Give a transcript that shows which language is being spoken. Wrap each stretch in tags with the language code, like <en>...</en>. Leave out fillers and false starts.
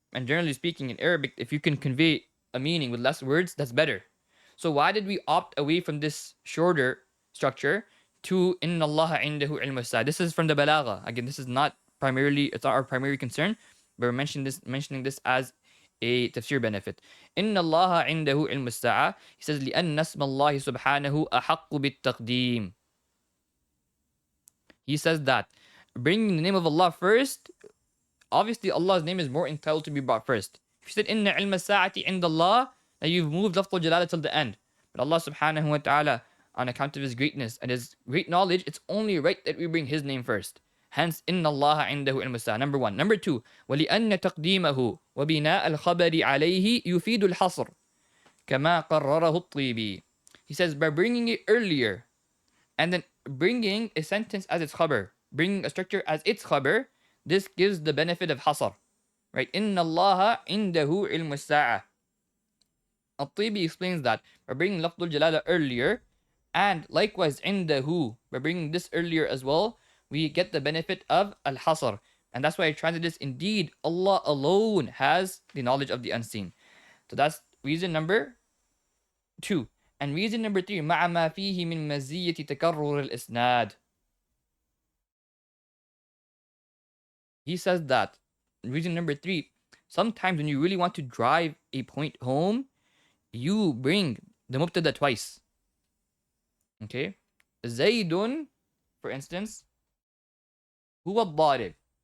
<en>And generally speaking, in Arabic, if you can convey a meaning with less words, that's better. So why did we opt away from this shorter structure to</en> <ar>inna Allah indahu ilmu sa?</ar> <en>This is from the balagha. Again, this is not primarily, it's not our primary concern, but we're mentioning this as a tafsir benefit.</en> <ar>Inna Allah indahu ilmu sa'a.</ar> <en>He says,</en> <ar>لأن اسم الله سبحانه أحق بالتقديم.</ar> <en>He says that bringing the name of Allah first, obviously Allah's name is more entitled to be brought first. If you said</en> <ar>inna ilma sa'ati indallah,</ar> <en>now you've moved lafzul jalala till the end. But Allah subhanahu wa ta'ala, on account of His greatness and His great knowledge, it's only right that we bring His name first. Hence,</en> <ar>inna Allah indahu ilmu sa'a.</ar> <en>Number 1. Number 2,</en> <ar>وَلِأَنَّ تَقْدِيمَهُ وَبِنَاءَ الْخَبَرِ عَلَيْهِ يُفِيدُ الْحَصْرِ كَمَا قَرَّرَهُ الطِّيبِي.</ar> <en>He says, by bringing it earlier, and then bringing a sentence as its khabar, bringing a structure as its khabar, this gives the benefit of hasr. Right?</en> <ar>Inna Allah indahu ilmu sa'a.</ar> <en>Al-Tibi explains that by bringing lafdul jalala earlier, and likewise indahu, by bringing this earlier as well, we get the benefit of al-hasr. And that's why I translated this, indeed, Allah alone has the knowledge of the unseen. So that's reason number 2. And reason number 3,</en> <ar>مع ما فيه من مزية تكرر الإسناد.</ar> <en>He says that, reason number 3, sometimes when you really want to drive a point home, you bring the mubtada twice. Okay?</en> <ar>Zaydun, for instance, huwa ad-darib.</ar>